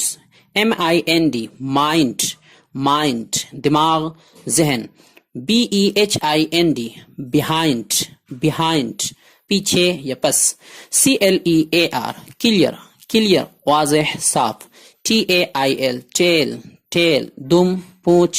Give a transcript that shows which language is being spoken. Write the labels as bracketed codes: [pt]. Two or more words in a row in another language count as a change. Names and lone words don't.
[en] MIND mind, mind [ur] دماغ ذہن. [en] BEHIND behind, behind [ur] پیچھے یا پس. [en] CLEAR clear, clear [ur] واضح صاف. [en] TAIL tail, tail [ur] دم پونچھ.